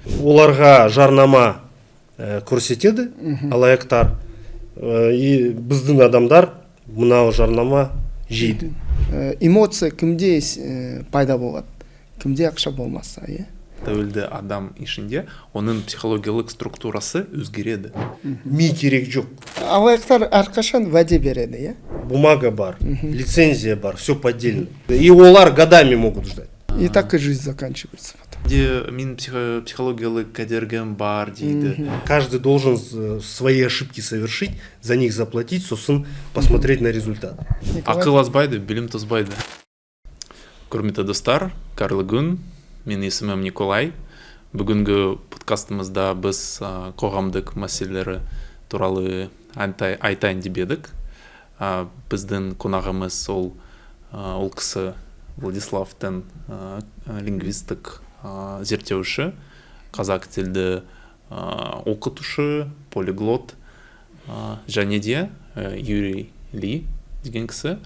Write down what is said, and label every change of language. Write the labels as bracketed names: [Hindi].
[Kazakh] Оларға жарнама көрсетеді алаяқтар, и біздің адамдар мынау жарнама жейді. Эмоция кімде пайда болады, кімде ақша болмаса, Тәуелді адам ішінде оның психологиялық структурасы өзгереді. Ми керек жоқ. Алаяқтар әрқашан уәде береді, [Russian] Бумага [Kazakh] бар, [Russian] лицензия бар, все поддельно. И [Kazakh] олар [Russian] годами могут ждать. И так и жизнь заканчивается потом. [Kazakh] Мен психологиялық кедергім бар дейді. [Russian] Каждый должен свои ошибки совершить, за них заплатить, [Kazakh] сосын [Russian] посмотреть на результат. [Kazakh] Ақыл азбайды, білім тозбайды. Құрметті достар, қайырлы күн. Мен есімім Николай. Бүгінгі подкастымызда біз қоғамдық мәселелері туралы айтайын деп едік. Біздің қонағымыз ол кісі Владиславтың лингвистік зерттеуші, қазақ тілді оқытушы, полиглот, және де Юрий Ли деген кісі.